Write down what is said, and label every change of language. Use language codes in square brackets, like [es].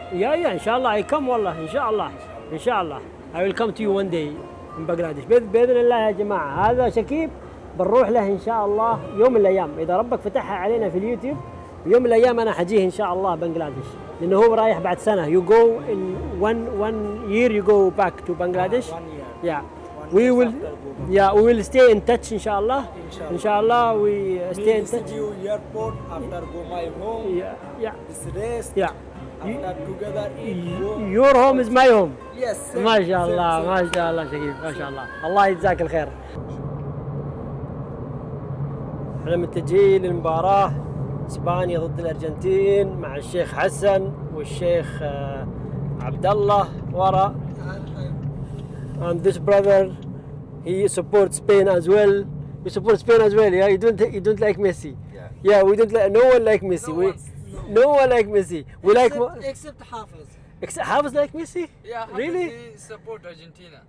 [ar] يا إن شاء الله [en] I come [ar] والله إن شاء الله [en] I will come to you one day in Bangladesh [ar] بإذن الله يا جماعة. هذا شكيب بنروح له إن شاء الله يوم من الأيام إذا ربك فتحها علينا في اليوتيوب. يوم من الأيام أنا حجيه إن شاء الله بنغلاديش لأنه هو رايح بعد سنة. [en] You go in one year you go back to Bangladesh. 1 year. Yeah. We will stay in touch [ar] إن شاء الله. [en] إن شاء الله we stay in touch. You airport after go my home. Yeah. This rest. Yeah. After together eat. Go. Your home is my home. Yes. [ar] ما شاء الله شكيب ما شاء الله. الله يجزاك الخير. احنا متجهين للمباراة اسبانيا ضد الارجنتين مع الشيخ حسن والشيخ عبد الله ورا. [en] And this brother he supports Spain as well. We support Spain as well. Yeah, you don't like Messi. Yeah, we don't like. No one like Messi. No one like Messi. We like. Except Hafiz. Hafiz like Messi? Yeah, really? He support Argentina.